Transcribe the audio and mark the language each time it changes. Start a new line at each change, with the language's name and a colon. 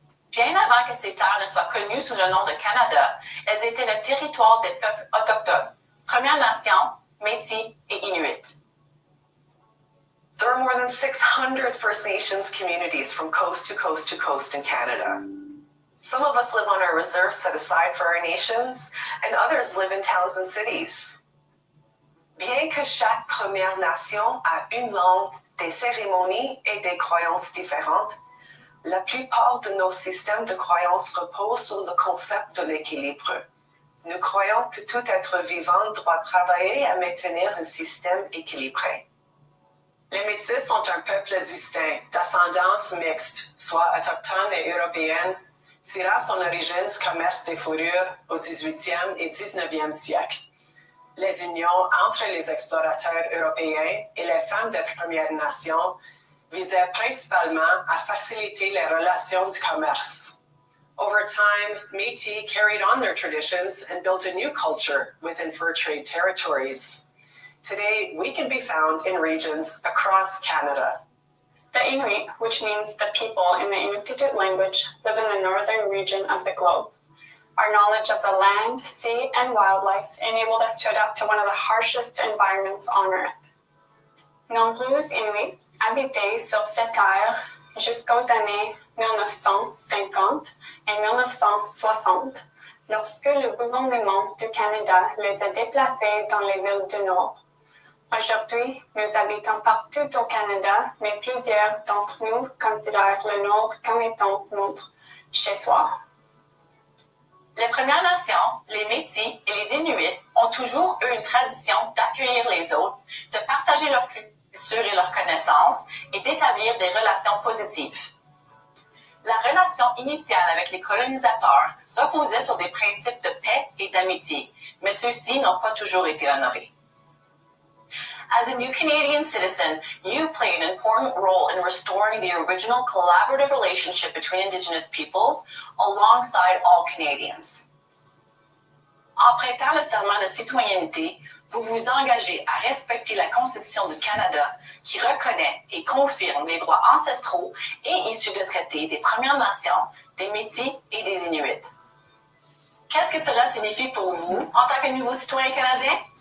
French: Bien avant que ces terres ne soient connues sous le nom de Canada, elles étaient le territoire des peuples autochtones, Premières Nations, Métis et Inuit.
English: There are more than 600 First Nations communities from coast to coast to coast in Canada. Some of us live on our reserves set aside for our nations, and others live in towns and cities.
French: Bien que chaque Première Nation a une langue, des cérémonies et des croyances différentes, la plupart de nos systèmes de croyances reposent sur le concept de l'équilibre. Nous croyons que tout être vivant doit travailler à maintenir un système équilibré. Les Métis sont un peuple distinct, d'ascendance mixte, soit autochtone et européenne, tirant son origine du commerce des fourrures au 18e et 19e siècle. Les unions entre les explorateurs européens et les femmes des Premières Nations visaient principalement à faciliter les relations du commerce.
English: Over time, Métis carried on their traditions and built a new culture within fur trade territories. Today, we can be found in regions across Canada. The Inuit, which means the people in the Inuktitut language, live in the northern region of the globe. Our knowledge of the land, sea, and wildlife enabled us to adapt to one of the harshest environments on Earth.
French: Nombreux Inuits habitaient sur cette terre jusqu'aux années 1950 et 1960, lorsque le gouvernement du Canada les a déplacés dans les villes du Nord. Aujourd'hui, nous habitons partout au Canada, mais plusieurs d'entre nous considèrent le Nord comme étant notre chez-soi. Les Premières Nations, les Métis et les Inuits ont toujours eu une tradition d'accueillir les autres, de partager leur culture et leurs connaissances et d'établir des relations positives. La relation initiale avec les colonisateurs reposait sur des principes de paix et d'amitié, mais ceux-ci n'ont pas toujours été honorés.
English: As a new Canadian citizen, you play an important role in restoring the original collaborative relationship between Indigenous peoples alongside all Canadians.
French: En prêtant le serment de citoyenneté, vous vous engagez à respecter la Constitution du Canada qui reconnaît et confirme les droits ancestraux et issus de traités des Premières Nations, des Métis et des Inuits. Qu'est-ce que cela signifie pour vous en tant que nouveau citoyen canadien?